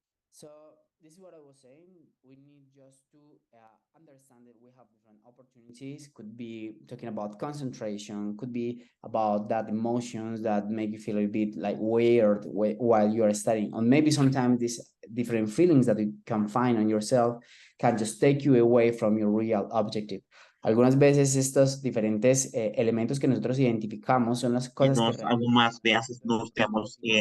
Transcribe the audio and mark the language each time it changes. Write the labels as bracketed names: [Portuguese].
[English] So this is what I was saying. We need just to understand that we have different opportunities. Could be talking about concentration, could be about that emotions that make you feel a bit like weird while you are studying. Or maybe sometimes these different feelings that you can find on yourself can just take you away from your real objective. [Spanish] Algunas veces estos diferentes elementos que nosotros identificamos son las cosas [Portuguese] que nós, algumas vezes, nós temos